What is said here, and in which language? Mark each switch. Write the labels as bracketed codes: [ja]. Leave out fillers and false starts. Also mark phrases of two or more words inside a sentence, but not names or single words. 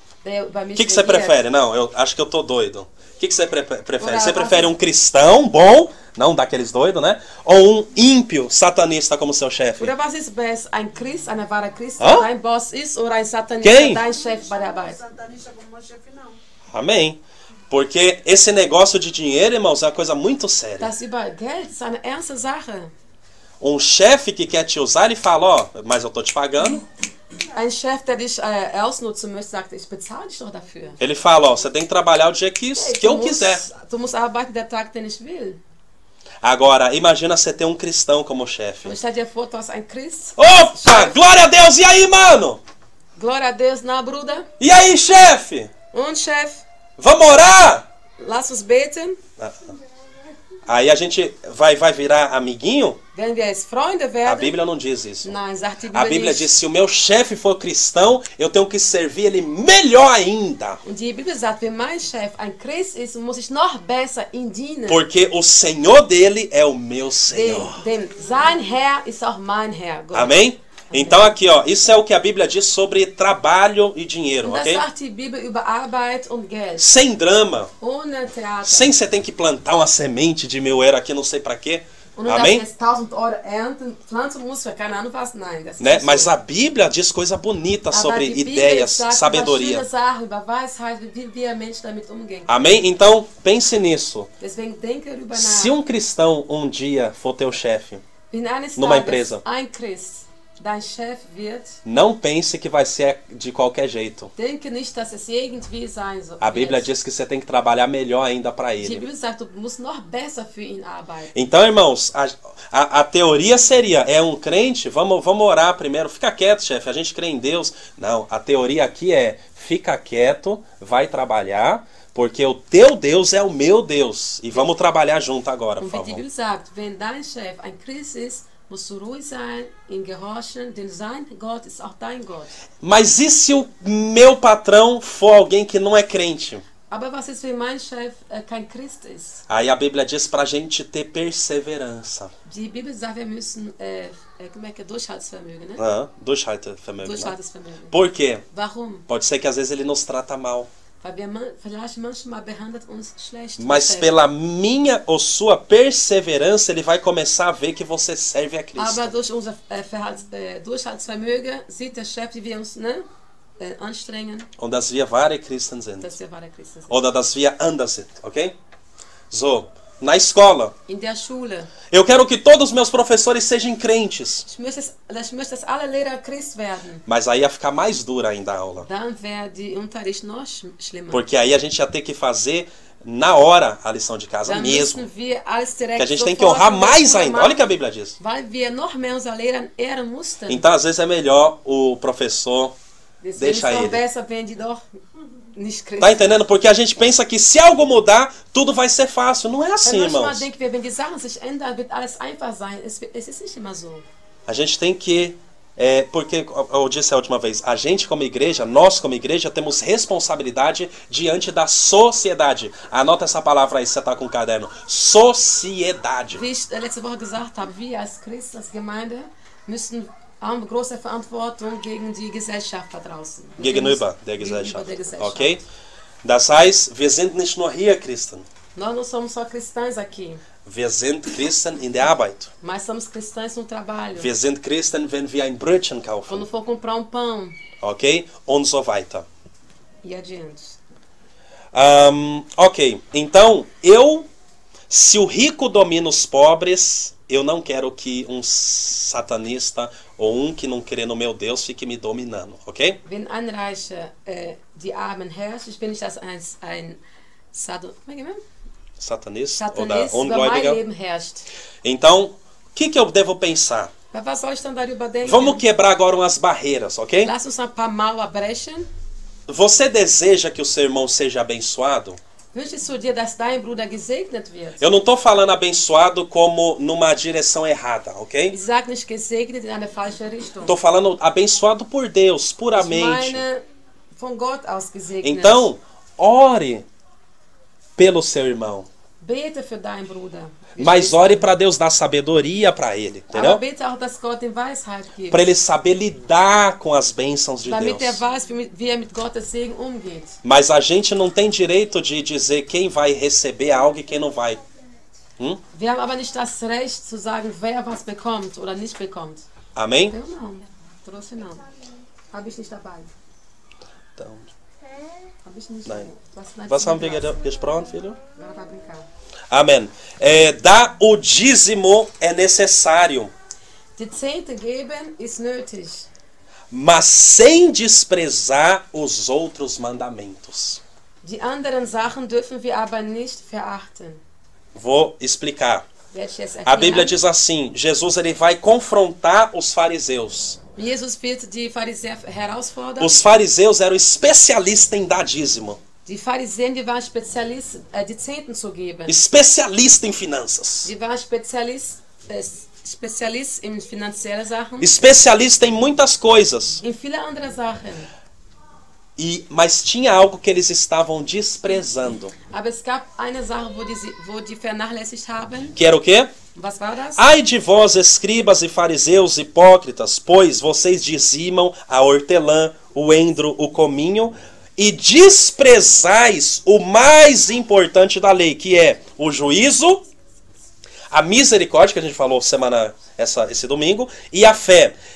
[de] der über [pt] O [de] mich [pt] que você [de] regiert. [pt] prefere? Não, eu acho que eu tô doido. O que você prefere? Ora, Você prefere um cristão bom, não daqueles doidos, né? Ou um ímpio satanista como seu chefe? [de] Oder was ist besser, ein Christ, eine wahre Christ, Hã? der dein Boss ist, oder ein Satanista, [pt] Quem? [de] dein Chef bei der Arbeit? [pt] Satanista como meu chefe, não. Amém. Porque esse negócio de dinheiro, irmãos, é uma coisa muito séria. [de] Das über Geld ist eine ernste Sache. [pt] Um chefe que quer te usar, ele fala, ó, mas eu tô te pagando. [de] Ein Chef, der dich ausnutzen möchte, sagt, ich bezahle dich doch dafür. [pt] Ele fala, ó, você tem que trabalhar o dia que eu quiser. [de] Du musst arbeiten der Tag, den ich will. [pt] Agora, imagina você ter um cristão como chefe. [de] Und stell dir vor, du hast einen Christ. [pt] Opa! Glória a Deus! E aí, mano? Glória a Deus, [de] na Bruder. [pt] E aí, chefe? [de] Und Chef, [pt] Vamos orar? [de] lass uns beten. [pt] Aí a gente vai virar amiguinho? [de] Wenn wir jetzt Freunde [pt] A [de] werden. [pt] Bíblia não diz isso. [de] Nein, sagt die [pt] A [de] Bibel [pt] Bíblia [de] nicht. [pt] diz, se o meu chefe for cristão, eu tenho que servir ele melhor ainda. [de] Und die Bibel sagt, wenn mein Chef ein Christ ist, muss ich noch besser ihm dienen. [pt] Porque o Senhor dele é o meu Senhor. [de] Denn sein Herr ist auch mein Herr. Gott. [pt] Amém? Então aqui, ó, isso é o que a Bíblia diz sobre trabalho e dinheiro, [de] Und das ok? sagt die Bibel über Arbeit und Geld. [pt] Sem drama, [de] Ohne Theater. [pt] sem você tem que plantar uma semente de 1000 euros aqui, não sei pra quê. [de] Und du darfst [pt] Amém? [de] jetzt 1000 Euro ernten, pflanzen musst für keine Ahnung was. Nein, das ist [pt] Né? [de] nicht so. [pt] Mas a Bíblia diz coisa bonita [de] Aber [pt] sobre [de] die Bibel [pt] ideias, [de] sagt über [pt] sabedoria. [de] schöne Sachen, über Weisheit, wie wir Menschen damit umgehen. [pt] Amém? Então, pense nisso. [de] Deswegen denke darüber nach. [pt] Se um cristão um dia for teu chefe, [de] Wenn eines [pt] numa [de] Tages [pt] empresa. [de] ein Christ dein Chef wird, [pt] não pense que vai ser de qualquer jeito. [de] denke nicht, dass es irgendwie sein soll. [pt] A Bíblia diz que você tem que trabalhar melhor ainda para [de] Die [pt] ele. [de] Bibel sagt, du musst noch besser für ihn arbeiten. [pt] Então, irmãos, a teoria seria, é um crente, vamos orar primeiro, fica quieto, chefe, a gente crê em Deus. Não, a teoria aqui é, fica quieto, vai trabalhar, porque o teu Deus é o meu Deus. E vamos trabalhar junto agora, por [de] Und wie die [pt] favor. [de] Bibel sagt, wenn dein Chef ein Christ ist, musst du ruhig sein, ihm gehorchen, denn sein Gott ist auch dein Gott. [pt] Mas e se o meu patrão for alguém que não é crente? [de] Aber was ist, wenn mein Chef kein Christ ist? [pt] Aí a Bíblia diz pra gente ter perseverança. [de] Die Bibel sagt, wir müssen [pt] como é que é? [de] Durchhaltsvermögen, ne? Durchhaltevermögen. Né? Durchhaltsvermögen. [pt] Por quê? [de] Warum? [pt] Pode ser que às vezes ele nos trata mal. [de] Weil vielleicht manchmal behandelt uns schlecht. [pt] Mas pela minha ou sua perseverança, ele vai começar a ver que você serve a Cristo. [de] Aber durch unser Durchhaltsvermögen sieht der Chef, wie wir uns anstrengen, Und dass wir wahre Christen sind. dass wir wahre Christen sind. Oder dass wir anders sind, ok? So, [pt] na escola, [de] In der Schule. [pt] eu quero que todos os meus professores sejam crentes. [de] Ich möchte, dass alle Lehrer Christ werden. [pt] Mas aí ia ficar mais dura ainda a aula. [de] Dann wäre die Unterricht noch schlimmer. [pt] Porque aí a gente ia ter que fazer na hora a lição de casa [de] Dann [pt] mesmo. [de] müssen wir alles direkt [pt] Que a gente tem que [de] sofort [pt] honrar [de] in der [pt] mais [de] Schule [pt] ainda. [de] machen, [pt] Olha o que a Bíblia diz. [de] weil wir noch mehr unsere Lehrer ehren mussten. [pt] Então, às vezes, é melhor o professor [de] Deswegen [pt] deixa [de] ist es [pt] ele. [de] doch besser, wenn die doch nicht Christ [pt] Tá entendendo? Porque a gente pensa que se algo mudar, tudo vai ser fácil. Não é assim, [de] Weil manchmal [pt] irmãos. [de] denken wir, wenn die Sachen sich ändern, wird alles einfach sein. Es ist nicht immer so. [pt] A gente tem que... porque, eu disse a última vez, a gente como igreja, nós como igreja, temos responsabilidade diante da sociedade. Anota essa palavra aí, se você tá com o caderno. Sociedade. [de] Wie ich letzte Woche gesagt habe, wir als Christen, als Gemeinde, haben große Verantwortung gegen die Gesellschaft da draußen. Gegenüber der Gegenüber Gesellschaft. der Gesellschaft. Ok? Das heißt, wir sind nicht nur hier Christen. [pt] Nós não somos só cristãos aqui, [de] Wir sind Christen in der Arbeit. [pt] mas somos cristãos no trabalho. [de] Wir sind Christen, wenn wir ein Brötchen [pt] Quando [de] kaufen. [pt] for comprar pão [de] Ok? Und so weiter. [pt] e adiante. Ok, então, se o rico domina os pobres, eu não quero que um satanista ou um que não crê no meu Deus fique me dominando, ok? [de] Wenn ein Reicher die Armen herrscht, ich bin nicht als ein [pt] Satanista ou [de] Satanist [pt] da [de] über mein ungläubiger. Leben herrscht. [pt] Então, o que eu devo pensar? [de] Aber was soll ich dann darüber denken? [pt] Vamos quebrar agora umas barreiras, ok? [de] Lass uns ein paar Mauer brechen. [pt] Você deseja que o seu irmão seja abençoado? [de] Wünschst du dir, dass dein Bruder gesegnet wird? [pt] Eu não estou falando abençoado como numa direção errada, ok? [de] Ich sage nicht gesegnet in eine falsche Richtung. [pt] Estou falando abençoado por Deus, [de] Ich [pt] puramente. [de] meine, von Gott aus gesegnet. [pt] Então, ore pelo seu irmão. [de] Bete für deinen Bruder. [pt] Mas ore para Deus dar sabedoria para ele, entendeu? [de] Aber bete auch, dass Gott ihm Weisheit gibt. [pt] Para ele saber lidar com as bênçãos de [de] Damit [pt] Deus. [de] weiß, wie mit Gottes Segen umgeht. [pt] Mas a gente não tem direito de dizer quem vai receber algo e quem não vai. [de] Wir haben aber nicht das Recht zu sagen, wer was bekommt oder nicht bekommt. [pt] Amém? [de] Genau. [pt] Trouxe não. [de] Habe ich nicht dabei. [pt] Então, [de] Habe ich nicht. nein. Was Was haben wir gesprochen, [pt] filho? Agora vai brincar. Amém. Dar o dízimo é necessário, [de] Die Zehnte geben ist nötig. [pt] mas sem desprezar os outros mandamentos. [de] Die anderen Sachen dürfen wir aber nicht verachten. [pt] Vou explicar. [de] Werde ich jetzt [pt] A Bíblia [de] erklären. [pt] diz assim, Jesus ele vai confrontar os fariseus. [de] Jesus wird die Pharisäer herausfordern. [pt] Os fariseus eram especialistas em dar dízimo. [de] Die Pharisäer, die waren Spezialisten, die Zehnten zu geben. [pt] Especialista em finanças. [de] Die waren Spezialist in finanziellen Sachen, [pt] Especialista em muitas coisas. [de] in viele andere Sachen. [pt] Mas tinha algo que eles estavam desprezando. [de] Aber es gab eine Sache, wo die vernachlässigt haben. [pt] Que era o quê? [de] Was war das? [pt] Ai de vós, escribas e fariseus hipócritas, pois vocês dizimam a hortelã, o endro, o cominho, e desprezais o mais importante da lei, que é o juízo, a misericórdia, que a gente falou esse domingo, e a fé.